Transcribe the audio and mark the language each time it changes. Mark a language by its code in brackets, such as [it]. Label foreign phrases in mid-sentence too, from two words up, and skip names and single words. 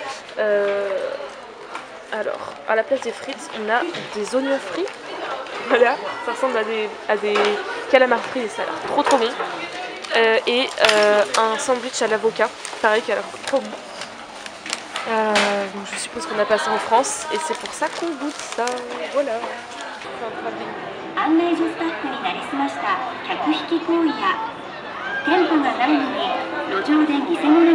[fr] Alors à la place des frites on a des oignons frits. Voilà, ça ressemble à des calamars frits et ça a l'air trop bon. Et un sandwich à l'avocat, pareil, qui a l'air trop bon. Donc je suppose qu'on a passé en France et c'est pour ça qu'on goûte ça. Voilà. [ja] 案内所スタッフになりすました客引き行為や店舗がないのに路上で偽物